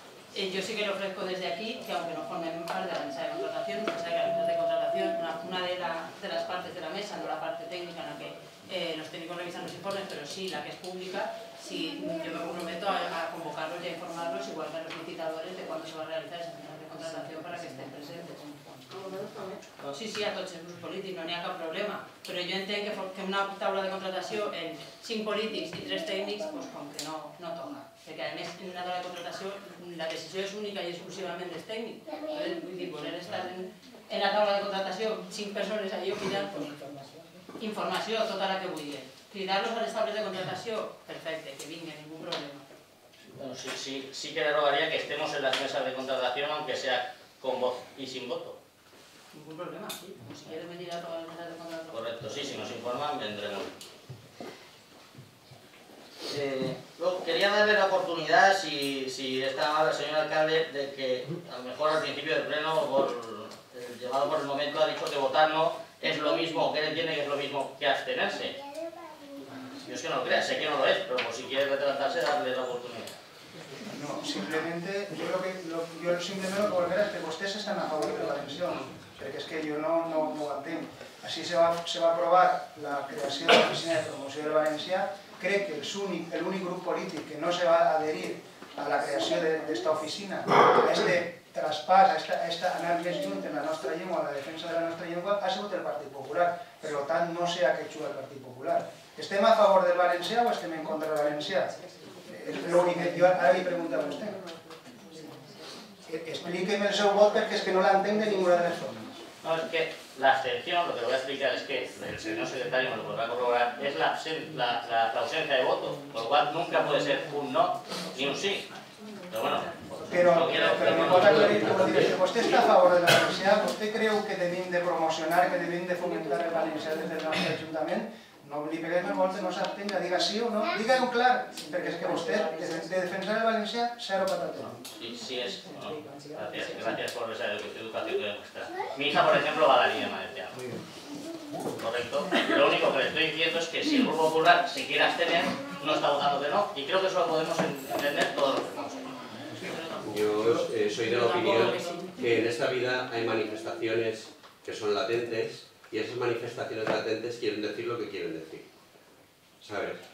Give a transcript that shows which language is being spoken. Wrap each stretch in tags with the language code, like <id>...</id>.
<es>Yo sí que le ofrezco desde aquí que aunque no formen parte de la mesa de contratación, que sabe que la mesa de contratación, una de las partes de la mesa, no la parte técnica en la que los técnicos revisan los informes, pero sí la que es pública, sí, yo me comprometo a convocarlos y a informarlos, igual que a los licitadores, de cuándo se va a realizar esa mesa de contratación para que estén presentes.</es> <ca>Sí, a tots els grups polítics, no n'hi ha cap problema, però jo entenc que una taula de contratació en 5 polítics i 3 tècnics, com que no toca, perquè a més en una taula de contratació la decisió és única i exclusivament dels tècnics. Vull dir, voler estar en la taula de contratació 5 persones allà opinant, informació, tota la que vulguin. Cridar-los a les taules de contratació, perfecte, que vinguin, ningú problema.</ca> <es>Bueno, sí que le rogaría que estemos en las mesas de contratación, aunque sea con voz y sin voto. Ningún problema, sí. Como si quieren venir a todas las mesas de contratación. Correcto, sí, si nos informan, vendremos. Luego, quería darle la oportunidad, si está mal el señor alcalde, de que a lo mejor al principio del pleno, llevado por el momento, ha dicho que votar no es lo mismo, que él entiende que es lo mismo que abstenerse. Yo es que no lo crea, sé que no lo es, pero por si quiere retratarse, darle la oportunidad. No, simplemente, yo simplemente lo que volveré es que ustedes están a favor de la pensión.</es> <ca>perquè és que jo no ho entenc. Així se va aprovar la creació de l'Oficina de Promoció del Valencià. Crec que l'únic grup polític que no se va adherir a la creació d'esta oficina, a este traspàs, a anar més lluny en la nostra llengua, a la defensa de la nostra llengua, ha sigut el Partit Popular. Per tant, no sé a què juga el Partit Popular. Estem a favor del valencià o estem en contra del valencià? És l'únic que jo ara li pregunto a vostè. Explíqueme el seu vot perquè és que no l'entenc de ninguna de les formes.</ca> <es>No, es que la abstención, lo que voy a explicar es que el señor secretario me lo podrá corroborar, es la ausencia de voto, por lo cual nunca puede ser un no ni un sí. Pero bueno,</es> <ca>Però me pot aclarir, vostè està a favor del valencià? Vostè creu que devim de promocionar, que devim de fomentar el valencià des del nostre Ajuntament? No li peguem el vol que no s'abstenga, diga sí o no, diga-ho clar, perquè és que vostè, de defensar el valencià,</ca> <es>cero patatón. Sí es. No, gracias por esa educación que demuestra. Mi hija, por ejemplo, va a la línea valenciana. Correcto. Lo único que le estoy diciendo es que si el Grupo Popular se quiere abstener, no está votando que no. Y creo que eso lo podemos entender todos los que estamos aquí. Yo soy de la opinión que en esta vida hay manifestaciones que son latentes y esas manifestaciones latentes quieren decir lo que quieren decir, ¿sabes?</es>